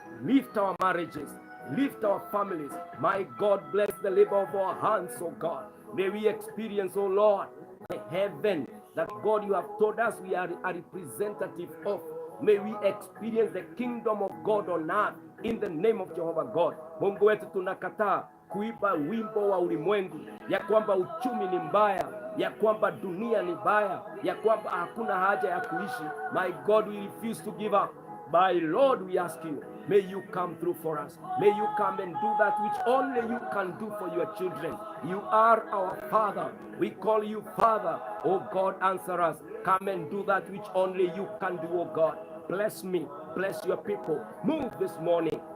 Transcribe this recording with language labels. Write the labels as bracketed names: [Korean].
[English] Lift our marriages, lift our families. My God, bless the labor of our hands, O God. May we experience, O Lord, the heaven that God you have told us we are a representative of. May we experience the kingdom of God on earth in the name of Jehovah God. [Swahili] Mungu wetu, tunakataa kuiba wimbo wa ulimwengu ya kwamba uchumi ni mbaya, ya kwamba dunia ni mbaya, ya kwamba hakuna haja ya kuishi. [English] My God, we refuse to give up. My Lord, we ask you, may you come through for us. May you come and do that which only you can do for your children. You are our Father. We call you Father. Oh God, answer us. Come and do that which only you can do, oh God. Bless me. Bless your people. Move this morning.